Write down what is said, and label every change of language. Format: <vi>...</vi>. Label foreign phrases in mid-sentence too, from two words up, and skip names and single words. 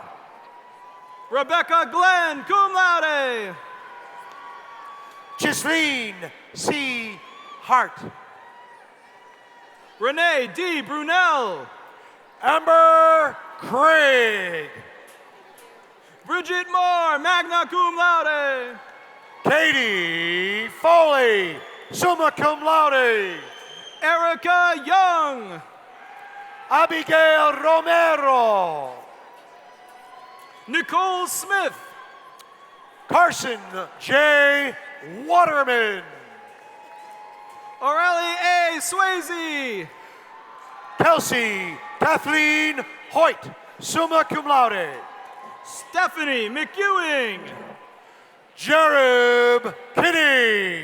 <en>Rebecca Glenn,</en> <la>cum laude.</la> <en>Ghislaine C. Hart. Renee D. Brunel. Amber Craig. Bridget Moore,</en> <la>magna cum laude.</la> <en>Katie Foley,</en> <la>summa cum laude.</la> <en>Erica Young. Abigail Romero. Nicole Smith. Carson J. Waterman. Aurelie A. Swayze. Kelsey Kathleen Hoyt,</en> <la>summa cum laude.</la> <en>Stephanie McEwing. Jared Kinney.</en>